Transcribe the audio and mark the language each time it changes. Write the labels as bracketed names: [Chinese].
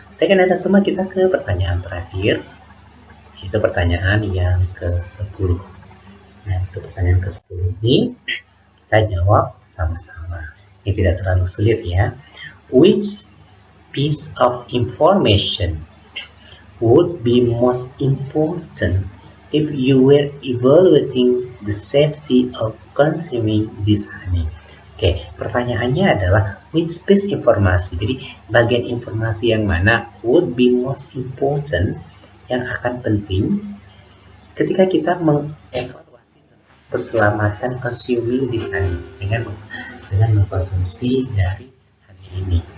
[Indonesian] Baik Anda semua, kita ke pertanyaan terakhir, itu pertanyaan yang ke-10. Nah, itu pertanyaan ke-10 ini kita jawab sama-sama. Ini tidak terlalu sulit ya. [English] Which piece of information would be most important if you were evaluating the safety of consuming this honey? [Indonesian] Oke, pertanyaannya adalah which piece informasi. Jadi bagian informasi yang mana [English] would be most important, [Indonesian] yang akan penting ketika kita mengevaluasi keselamatan [English] consuming this honey, [Indonesian] dengan mengkonsumsi dari honey ini.